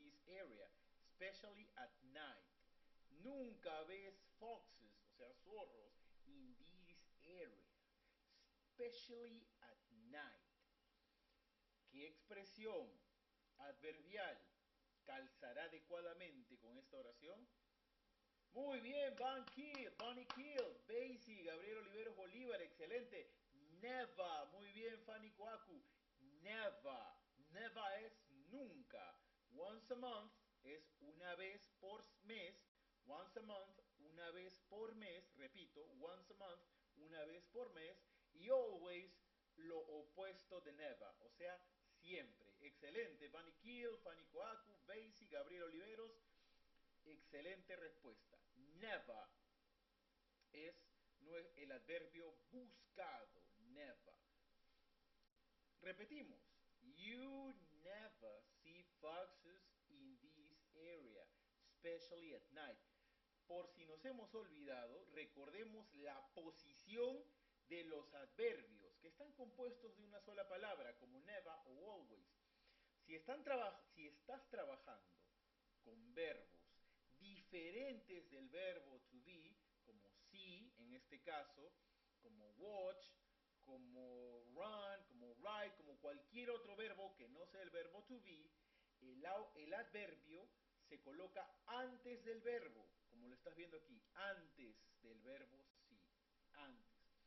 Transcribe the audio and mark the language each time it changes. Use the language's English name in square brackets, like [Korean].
[English] area, especially at night. [Spanish] Nunca ves [English] foxes, [Spanish] o sea, zorros, [English] in this area, especially at night. [Spanish] ¿Qué expresión adverbial calzará adecuadamente con esta oración? Muy bien, Bonnie Kill, Basie, Gabriel Oliveros Bolívar, excelente. Never, muy bien, Fanny Coacu. Never, never es nunca. [English] Once a month [Spanish] es una vez por mes. Once a month, una vez por mes. Repito, [English] once a month, [Spanish] una vez por mes. Y always, lo opuesto de never, o sea, siempre. Excelente, Fanny Kill, Fanny Coacu, Basie, Gabriel Oliveros. Excelente respuesta. Never es el adverbio buscado. Never. Repetimos. [English] You never see foxes in this area, especially at night. [Spanish] Por si nos hemos olvidado, recordemos la posición de los adverbios, que están compuestos de una sola palabra, como never o always. Si estás trabajando con verbos diferentes del verbo to be, como see en este caso, como watch, como run, como write, como cualquier otro verbo que no sea el verbo to be, el adverbio se coloca antes del verbo, como lo estás viendo aquí, antes del verbo see, antes.